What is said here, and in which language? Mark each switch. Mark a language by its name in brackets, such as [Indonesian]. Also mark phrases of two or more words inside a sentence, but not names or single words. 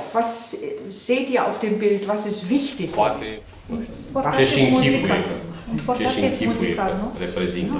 [German] Was seht ihr auf dem Bild? Was ist wichtig? [Romanian] Poate, nu știu, ce și închipuie că reprezintă.